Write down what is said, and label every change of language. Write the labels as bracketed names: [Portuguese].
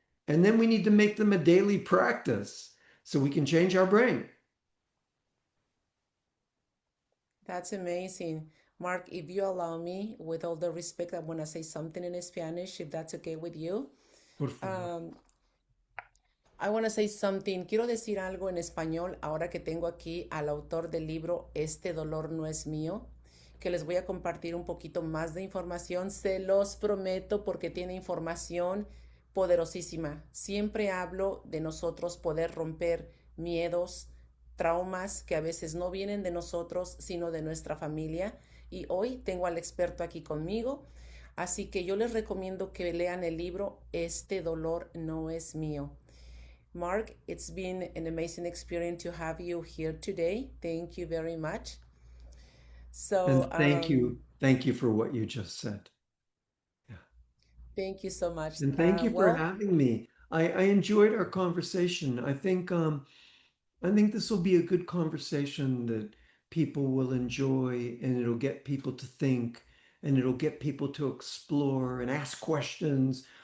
[English] And then we need to make them a daily practice so we can change our brain. That's amazing. Mark, if you allow me, with all the respect, I want to say something in Spanish, if that's okay with you. [Spanish] Por favor. [English] Um, I want to say something. [Spanish] Quiero decir algo en español ahora que tengo aquí al autor del libro Este dolor no es mío, que les voy a compartir un poquito más de información. Se los prometo porque tiene información poderosísima. Siempre hablo de nosotros poder romper miedos, traumas que a veces no vienen de nosotros, sino de nuestra familia. Y hoy tengo al experto aquí conmigo. Así que yo les recomiendo que lean el libro Este dolor no es mío. [English] Mark, it's been an amazing experience to have you here today. Thank you very much. So, And thank you for what you just said. Yeah. thank you so much. And thank you for Well, having me. I enjoyed our conversation. I think this will be a good conversation that people will enjoy, and it'll get people to think, and it'll get people to explore and ask questions.